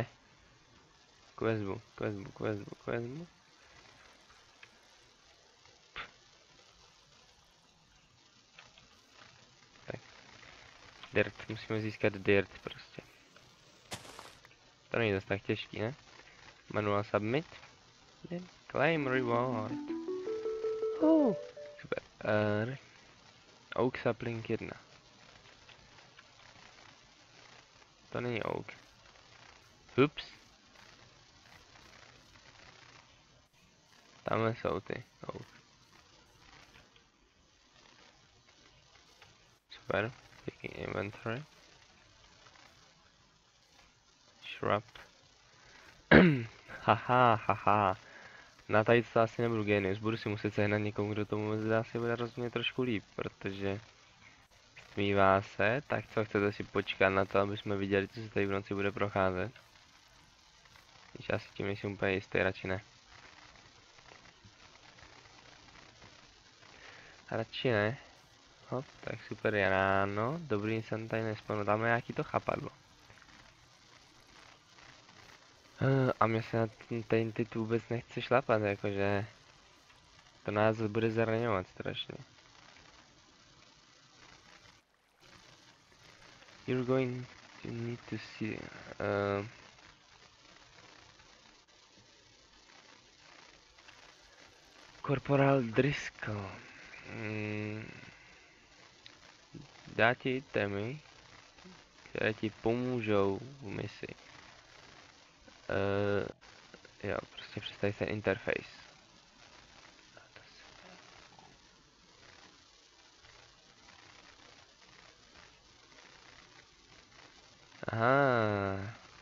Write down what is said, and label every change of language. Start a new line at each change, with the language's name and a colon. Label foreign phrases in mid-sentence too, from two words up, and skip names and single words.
Czech: Questbook. Tak. Dirt, musíme získat dirt prostě. To není zase tak těžký, ne?
English: Manual submit. Claim reward. Super. Oak sapling 1.
Czech: To není oak. Ups. Tamhle jsou ty oak. Super.
English: Picking inventory. Shrub. haha.
Czech: Na tady to asi nebudu genius, budu si muset sehnat někomu, kdo tomu asi bude rozumět trošku líp, protože smívá se, tak co chcete si počkat na to, aby jsme viděli, co se tady v noci bude procházet. Když asi tím nejsem úplně jistý, radši ne. Radši ne. Hop, tak super, je ráno, dobrý, jsem tady nespomněl, tam je nějaký to chapadlo. A mě se na ten typ vůbec nechce šlapat, jakože to nás bude zraňovat strašně.
English: You're going to need to see... Corporal Driscoll.
Czech: Dá ti itemy, které ti pomůžou v misi. Jo, prostě představ se interface. Aha.